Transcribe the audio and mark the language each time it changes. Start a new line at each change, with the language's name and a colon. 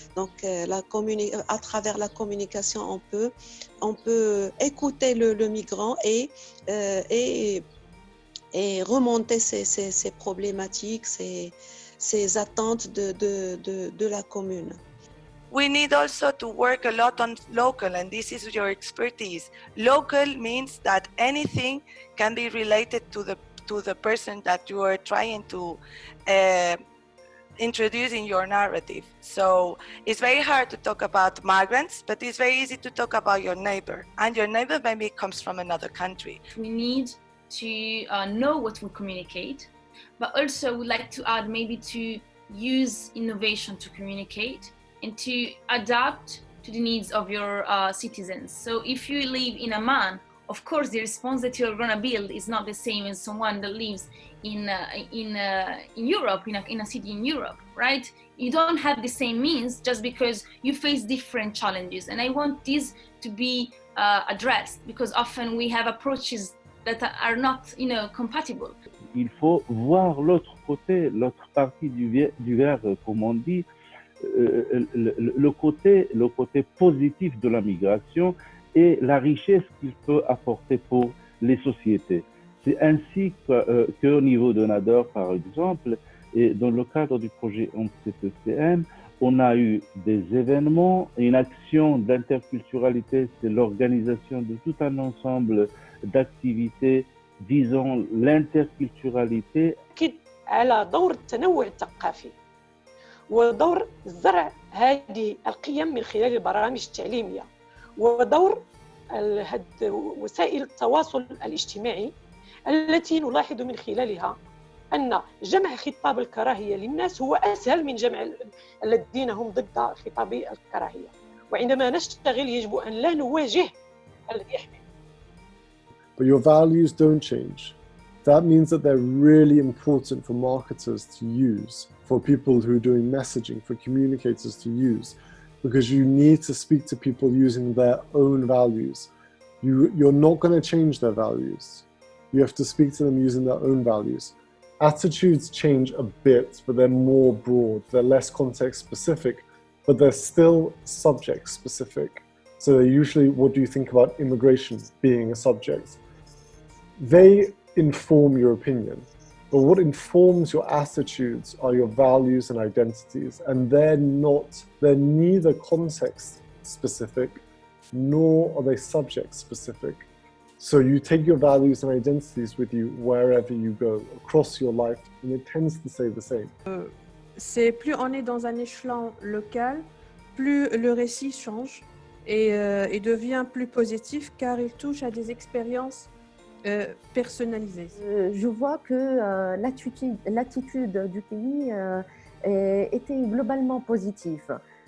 French: Donc à travers la communication on peut écouter le migrant et remonter ses problématiques, ses attentes de la commune.
English: We need also to work a lot on local, and this is your expertise. Local means that anything can be related to the person that you are trying to introduce in your narrative. So it's very hard to talk about migrants, but it's very easy to talk about your neighbor, and your neighbor maybe comes from another country. We need to know what we communicate, but also we'd like to add maybe to use innovation to communicate and to adapt to the needs of your citizens. So if you live in Amman, of course the response that you're going to build is not the same as someone that lives in Europe, in a city in Europe, right? You don't have the same means just because you face different challenges. And I want this to be addressed because often we have approaches that are not, compatible.
French: Il faut voir l'autre côté, l'autre partie du verre, comme on dit, le côté positif de la migration et la richesse qu'il peut apporter pour les sociétés. C'est ainsi qu'au niveau de Nador, par exemple, et dans le cadre du projet MC2CM, on a eu des événements, une action d'interculturalité, c'est l'organisation de tout un ensemble d'activités visant l'interculturalité.
Arabic: على دور التنوع الثقافي ودور زرع هذه القيم من خلال البرامج التعليمية ودور وسائل التواصل الاجتماعي التي نلاحظ من خلالها أن جمع خطاب الكراهية للناس هو أسهل من جمع الذين هم ضد خطاب الكراهية وعندما نشتغل يجب أن لا نواجه الذي يحمل.
English: But your values don't change. That means that they're really important for marketers to use, for people who are doing messaging, for communicators to use, because you need to speak to people using their own values. You're not going to change their values. You have to speak to them using their own values. Attitudes change a bit, but they're more broad. They're less context specific, but they're still subject specific. So they're usually, what do you think about immigration being a subject? They inform your opinion, but what informs your attitudes are your values and identities, and they're neither context specific, nor are they subject specific. So you take your values and identities with you wherever you go, across your life, and it tends to stay the same.
French: C'est plus on est dans un échelon local, plus le récit change et devient plus positif car il touche à des expériences personnalisées. Je vois que l'attitude du pays était globalement positive.